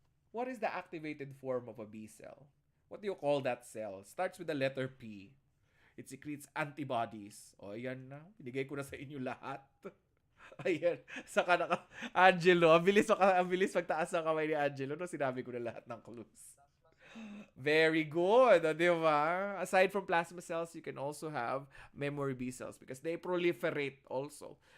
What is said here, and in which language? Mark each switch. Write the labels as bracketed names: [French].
[English] What is the activated form of a B cell? What do you call that cell? Starts with the letter P. It secretes antibodies. [Filipino] O, ayan na. Binigay ko na sa inyo lahat. Ayan. Saka na Angelo. Ang bilis magtaas ng kamay ni Angelo no sinabi ko na lahat ng clues. Very good. Di ba? [English] Aside from plasma cells, you can also have memory B cells because they proliferate also.